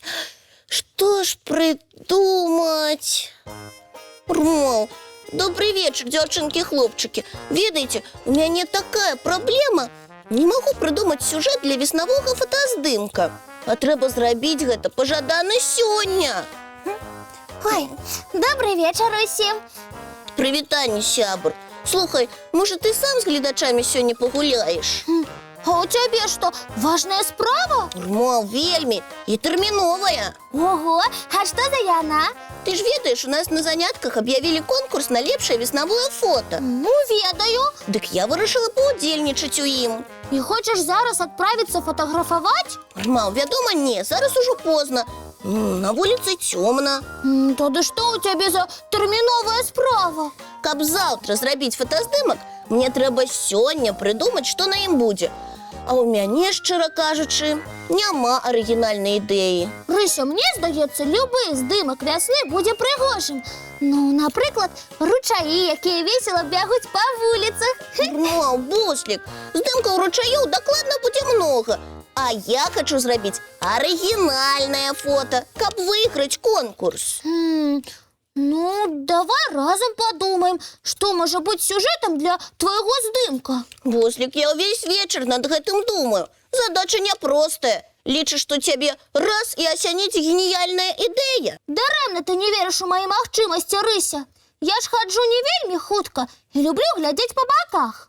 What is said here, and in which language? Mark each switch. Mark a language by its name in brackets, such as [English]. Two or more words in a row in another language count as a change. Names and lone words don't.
[Russian] Что ж придумать? Ром, добрый вечер, девчонки-хлопчики. Ведаете, у меня такая проблема. Не могу придумать сюжет для [Belarusian] веснавога фотаздымка. А трэба зрабіць гэта пажадана сёння. [Russian] Ой, добрый вечер усім. [Belarusian] Прывітанне, сябр. Слухай, может, ты сам з гледачамі сёння пагуляеш? [Russian] А у тебя что, важная справа? Ром, [Belarusian] вельмі і тэрміновая. [Russian] Ого, а что за яна? [Belarusian] Ты ж ведаеш, у нас на занятках объявили конкурс на лепшае веснавое фото. Ну, ведаю. Дык я вырашыла паўдзельнічаць у ім. [Russian] И хочешь зараз отправиться фотографовать? [Belarusian] Мам, вядома, не, зараз ужо позна. На вуліцы цёмна. [Russian] Тогда что у тебя за [Belarusian] терминовая справа? Каб заўтра зрабіць фотаздымак, мне трэба сёння прыдумаць, што на ім будзе. А у мяне, шчыра кажучы, няма арыгінальнай ідэі. Рыся, мне здаецца, любы здымак вясны будзе прыгожым. Ну, напрыклад, ручаі, якія весела бягуць па вуліцах. Мам, буслік, здымкаў ручаёў дакладна будзе многа. А я хочу зрабіць арыгінальнае фото, каб выйграць конкурс. Ну, [Russian] давай разом подумаем, что может быть сюжетом для твоего здымка. [Belarusian] Буслік, я ўвесь вечар над гэтым думаю. Задача няпростая. Лічыш, што цябе раз і асяніць геніяльная ідэя. Дарэмна ты не верыш у мои магчымасці, Рыся. Я ж хаджу не вельмі хутка и люблю глядзець по боках.